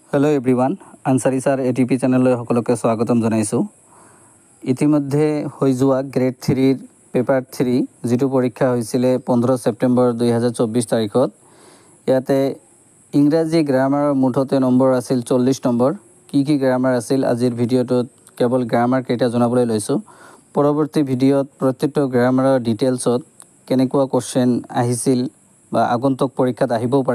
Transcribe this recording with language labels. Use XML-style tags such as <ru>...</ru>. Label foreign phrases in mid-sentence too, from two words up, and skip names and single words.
<en>hello everyone</en> <as>আনচাৰী চাৰ এটিপি চেনেল সকলোকে স্বাগতম জনাইছো ইতিমধ্যে হৈ যোৱা গ্ৰেড 3 পেপাৰ 3 যেটো পৰীক্ষা হৈছিল 15 সেপ্টেম্বৰ 2024 তাৰিখত ইয়াতে ইংৰাজী গ্ৰামাৰৰ মুঠতে নম্বৰ আছিল 40 নম্বৰ কি গ্ৰামাৰ আছিল আজিৰ ভিডিওটোত কেৱল গ্ৰামাৰ কেইটা জনাবলৈ লৈছো পৰৱৰ্তী ভিডিওত প্ৰত্যেকটো গ্ৰামাৰৰ ডিটেইলছত কেনেকুৱা কোশ্চেন আহিছিল বা আগন্তুক পৰীক্ষাত আহিবও পাৰে</as>